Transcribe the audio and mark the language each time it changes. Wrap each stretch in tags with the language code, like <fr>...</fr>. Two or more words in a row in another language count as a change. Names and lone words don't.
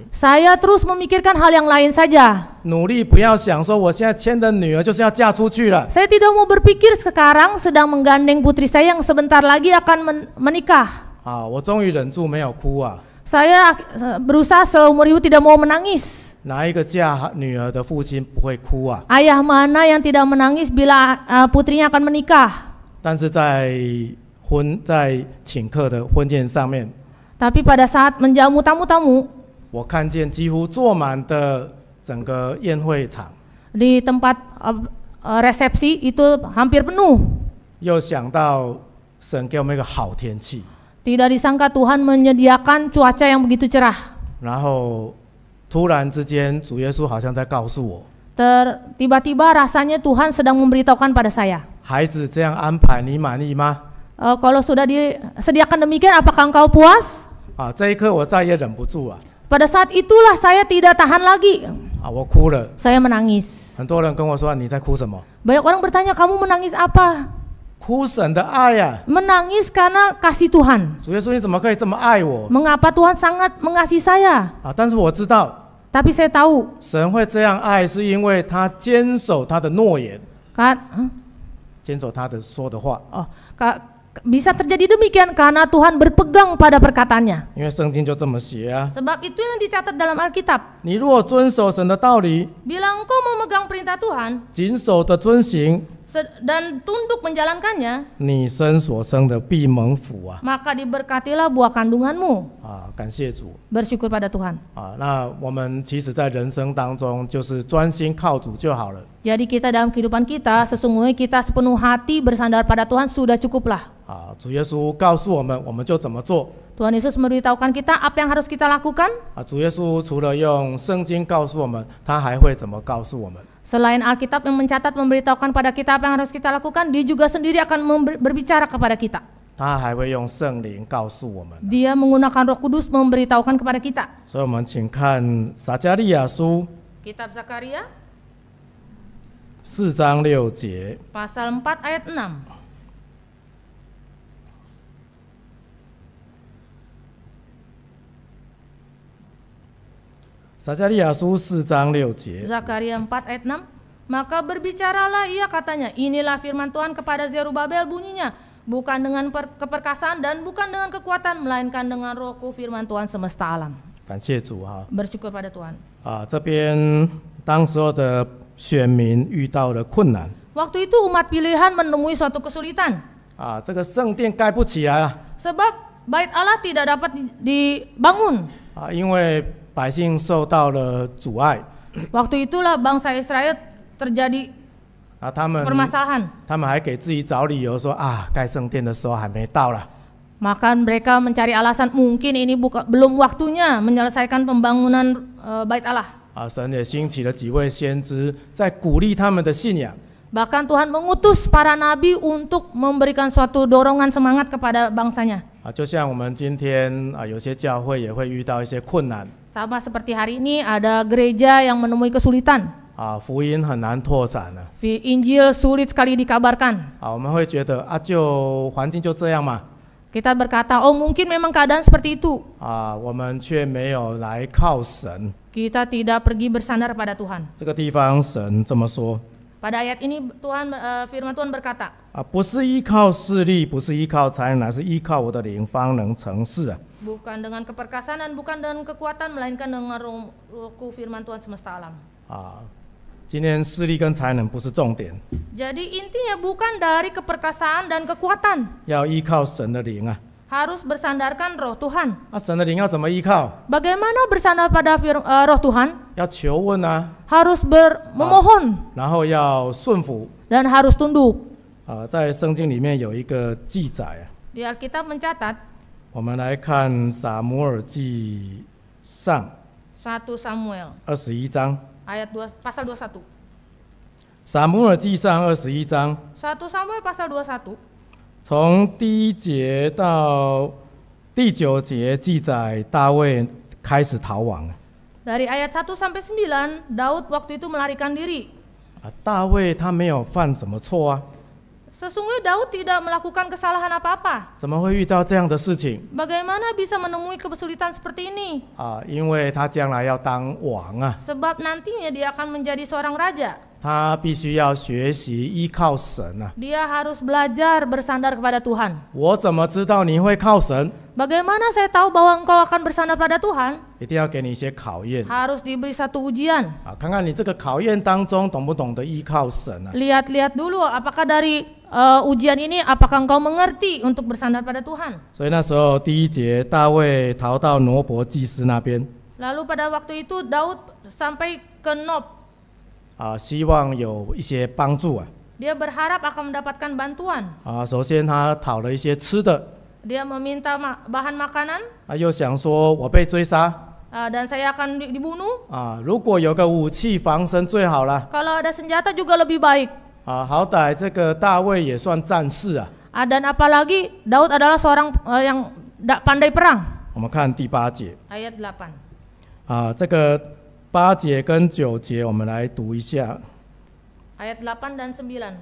<id>saya terus memikirkan hal yang lain saja.</id> <zh>努力不要想说我现在牵的女儿就是要嫁出去了。</zh> <id>Saya tidak mau berpikir sekarang sedang menggandeng putri saya yang sebentar lagi akan menikah.</id> <zh>我终于忍住没有哭啊。</zh> <id>Saya berusaha seumur hidup tidak mau menangis.</id> <zh>哪一个嫁女儿的父亲不会哭啊？</zh> <id>Ayah mana yang tidak menangis bila putrinya akan menikah?</id> <zh>但是在请客的婚宴上面，</zh> <id>Tapi pada saat menjamu tamu-tamu,</id> <zh>我看见几乎坐满的整个宴会场，</zh> <id>di tempat resepsi itu hampir penuh.</id> <zh>又想到神给我们一个好天气，</zh> <id>Tidak disangka Tuhan menyediakan cuaca yang begitu cerah.</id> <zh>然后突然之间，主耶稣好像在告诉我，</zh> <id>Tiba-tiba rasanya Tuhan sedang memberitahukan pada saya,</id> <zh>孩子这样安排你满意吗？</zh> <id>kalau sudah disediakan demikian, apakah engkau puas?</id> <zh>这一刻我再也忍不住啊！</zh> <id>Pada saat itulah saya tidak tahan lagi.</id> <zh>我哭了。</zh> <id>Saya menangis.</id> <zh>很多人跟我说你在哭什么？</zh> <id>Banyak orang bertanya, kamu menangis apa?</id> <zh>哭神的爱呀！</zh> <id>Menangis karena kasih Tuhan.</id> <zh>主耶稣，你怎么可以这么爱我？</zh> <id>Mengapa Tuhan sangat mengasihi saya?</id> <zh>但是我知道，</zh> <id>Tapi saya tahu,</id> <zh>神会这样爱，是因为他坚守他的诺言，坚守他的说的话。</zh> <id>bisa terjadi demikian karena Tuhan berpegang pada perkataannya.</id> <zh>因为圣经就这么写啊。</zh> <id>Sebab itu yang dicatat dalam Alkitab.</id> <zh>你如果遵守神的道理，</zh> <id>Bila engkau memegang perintah Tuhan</id> <zh>谨守的遵行，</zh> <id>dan tunduk menjalankannya,</id> <zh>你生所生的必蒙福啊！</zh> <id>maka diberkatilah buah kandunganmu.</id> <zh>感谢主</zh> <id>Bersyukur pada Tuhan.</id> <zh>那我们其实在人生当中，就是专心靠主就好了。</zh> <id>Jadi kita dalam kehidupan kita, sesungguhnya kita sepenuh hati bersandar pada Tuhan sudah cukuplah.</id> <zh>主耶稣告诉我们，我们就怎么做。</zh> <id>Tuhan Yesus memberitahukan kita apa yang harus kita lakukan.</id> <zh>主耶稣除了用圣经告诉我们，他还会怎么告诉我们？</zh> <id>Selain Alkitab yang mencatat memberitahukan pada kita apa yang harus kita lakukan, dia juga sendiri akan berbicara kepada kita.</id> <zh>他还会用圣灵告诉我们。</zh> <id>Dia menggunakan Roh Kudus memberitahukan kepada kita.</id> <zh>所以我们请看撒迦利亚书</zh> <id>Kitab Zakaria</id> <zh>4 章6节。</zh> <id>Pasal 4 ayat 6.</id> <zh>撒迦利亚书4章6节。</zh> <id>Zakaria 4 ayat 6. Maka berbicaralah ia katanya, inilah firman Tuhan kepada Zerubabel bunyinya, bukan dengan keperkasaan dan bukan dengan kekuatan, melainkan dengan rohku firman Tuhan semesta alam.</id> <zh>感谢主哈！</zh> <id>Bersyukur pada Tuhan.</id> <zh>这边当时候的选民遇到了困难</zh> <id>Waktu itu umat pilihan menemui suatu kesulitan.</id> <zh>这个圣殿盖不起来了</zh> <id>Sebab bait Allah tidak dapat dibangun.</id> <zh>因为百姓受到了阻碍</zh> <id>Waktu itulah bangsa Israel terjadi</id> <zh>他们</zh> <id>permasalahan.</id> <zh>还给自己找理由说盖圣殿的时候还没到了</zh> <id>Maka mereka mencari alasan mungkin ini belum waktunya menyelesaikan pembangunan bait Allah.</id> <zh>神也兴起了几位先知，在鼓励他们的信仰</zh> <id>Bahkan Tuhan mengutus para nabi untuk memberikan suatu dorongan semangat kepada bangsanya.</id> <zh>就像我们今天有些教会也会遇到一些困难</zh> <id>Sama seperti hari ini ada gereja yang menemui kesulitan.</id> <zh>福音很难拓展了</zh> <id>Injil sulit sekali dikabarkan.</id> <zh>我们会觉得就环境就这样嘛</zh> <id>Kita berkata, oh mungkin memang keadaan seperti itu.</id> <zh>我们却没有来靠神</zh> <id>Kita tidak pergi bersandar pada Tuhan.</id> <zh>这个地方神这么说</zh> <id>Pada ayat ini firman Tuhan berkata,</id> <zh>不是依靠势力，不是依靠才能，乃是依靠我的灵方能成事</zh> <id>bukan dengan keperkasaan dan bukan dengan kekuatan, melainkan dengan rohku firman Tuhan semesta alam.</id> <zh>今天势力跟才能不是重点，</zh> <id>Jadi intinya bukan dari keperkasaan dan kekuatan,</id> <zh>要依靠神的灵</zh> <id>harus bersandarkan roh Tuhan.</id> <zh>神的灵要怎么依靠？</zh> <id>Bagaimana bersandar pada roh Tuhan?</id> <zh>要求问</zh> <id>Harus memohon</id> <zh>然后要顺服</zh> <id>dan harus tunduk.</id> <zh>在圣经里面有一个记载</zh> <id>Di Alkitab mencatat,</id> <zh>我们来看撒母耳记上</zh> <id>1 Samuel</id> <zh>21章，</zh> <id>ayat 2, pasal 21.</id> <zh>撒母耳记上21章，</zh> <id>1 Samuel pasal 21.</id> <zh>从第1节到第9节记载大卫开始逃亡。</zh> <id>Dari ayat 1 sampai 9, Daud waktu itu melarikan diri.</id> <zh>大卫他没有犯什么错啊，</zh> <id>Sesungguhnya Daud tidak melakukan kesalahan apa-apa.</id> <zh>怎么会遇到这样的事情</zh> <id>Bagaimana bisa menemui kesulitan seperti ini?</id> <zh>因为他将来要当王啊，</zh> <id>Sebab nantinya dia akan menjadi seorang raja.</id> <zh>他必须要学习依靠神啊。</zh> <id>Dia harus belajar bersandar kepada Tuhan.</id> <zh>我怎么知道你会靠神？</zh> <id>Bagaimana saya tahu bahwa engkau akan bersandar pada Tuhan?</id> <zh>一定要给你一些考验</zh> <id>Harus diberi satu ujian.</id> <zh>看看你这个考验当中懂不懂得依靠神啊。</zh> <id>Lihat-lihat dulu apakah dari ujian ini apakah engkau mengerti untuk bersandar pada Tuhan.</id> <zh>所以那时候第1节，大卫逃到挪伯祭司那边</zh> <id>Lalu pada waktu itu Daud sampai ke Nob.</id> <zh>希望有一些帮助</zh> <id>Dia berharap akan mendapatkan bantuan.</id> <zh>首先他讨了一些吃的</zh> <id>Dia meminta bahan makanan</id> <zh>又想说我被追杀</zh> <id>dan saya akan dibunuh.</id> <zh>如果有个武器防身最好了</zh> <id>Kalau ada senjata juga lebih baik.</id> <zh>好歹这个大卫也算战士</zh> <id>Dan apalagi Daud adalah seorang yang pandai perang.</id> <zh>我们看第8节</zh> <id>Ayat 8.</id> <zh>这个8节跟9节我们来读一下。</zh> <id>Ayat 8 dan 9.</id>